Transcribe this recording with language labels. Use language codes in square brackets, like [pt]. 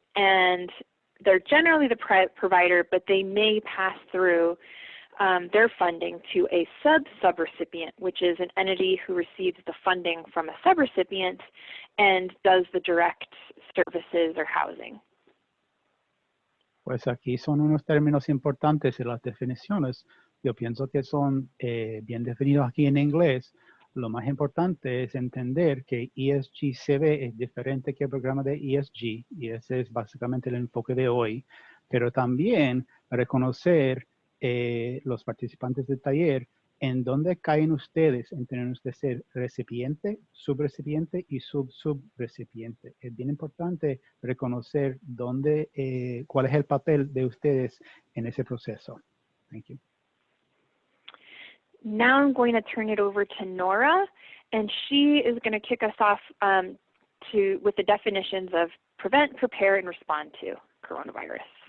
[en] And they're generally the provider, but they may pass through their funding to a sub-subrecipient, which is an entity who receives the funding from a subrecipient and does the direct services or housing. [es] Pues aquí son unos términos importantes en las definiciones. Yo pienso que son bien definidos aquí en inglés. Lo más importante es entender que ESG-CV es diferente que el programa de ESG, y ese es básicamente el enfoque de hoy, pero también reconocer los participantes del taller en dónde caen ustedes en tener que ser recipiente, subrecipiente y subrecipiente. Es bien importante reconocer dónde, cuál es el papel de ustedes en ese proceso. [en] Thank you. Now I'm going to turn it over to Nora, and she is going to kick us off with the definitions of prevent, prepare, and respond to coronavirus.